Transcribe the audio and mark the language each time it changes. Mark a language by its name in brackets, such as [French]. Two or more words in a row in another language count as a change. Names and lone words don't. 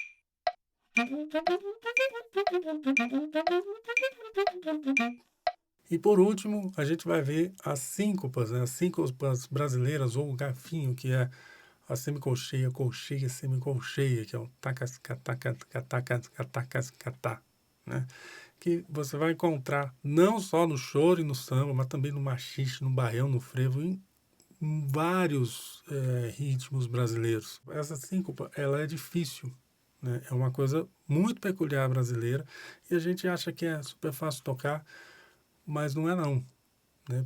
[Portuguese] E por último, a gente vai ver as síncopas, né? As síncopas brasileiras, ou o garfinho, que é a semicolcheia, colcheia, semicolcheia, que é o tacas, catacas, catacas, catacas, catá, né? Que você vai encontrar não só no choro e no samba, mas também no machixe, no baião, no frevo, em vários ritmos brasileiros. Essa síncopa, ela é difícil, né? É uma coisa muito peculiar brasileira e a gente acha que é super fácil tocar, mas não é não, né?